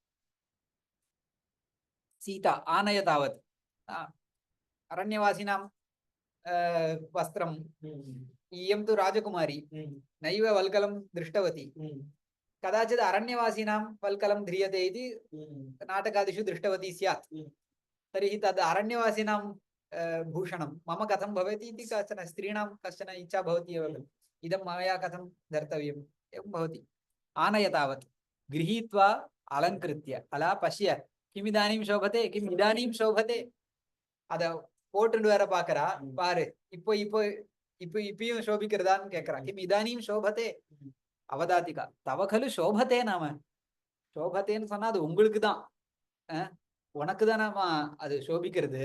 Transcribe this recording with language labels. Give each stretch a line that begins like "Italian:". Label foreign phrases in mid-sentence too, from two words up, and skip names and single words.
Sanskrit: सीता आनयतावत् अरण्यवासिनां वस्त्रम् इयं तु राजकुमारी नैव वल्कलं दृष्टवती कदाचित् अरण्यवासिनां वल्कलं ध्रियते इति नाटकादिषु दृष्टवती स्यात् तर्हि तद् अरण्यवासिनां भूषणं मम कथं भवति इति कश्चन स्त्रीणां कश्चन इच्छा भवति एव, इदं मया कथं धर्तव्यम् एवं भवति. आनय तावत् गृहीत्वा अलङ्कृत्य अला पश्य किमिदानीं शोभते किम् इदानीं शोभते.
Tamil: அத போட்டுட்டு வேற பாக்குறா, பாரு இப்போ இப்போ இப்போ இப்பயும் சோபிக்கிறதான்னு கேக்குறா.
Sanskrit: किम् इदानीं शोभते अवदातिका तव खलु शोभते.
Tamil: நாம சோபத்தேன்னு சொன்னா அது உங்களுக்கு தான், உனக்கு தானேமா அது சோபிக்கிறது.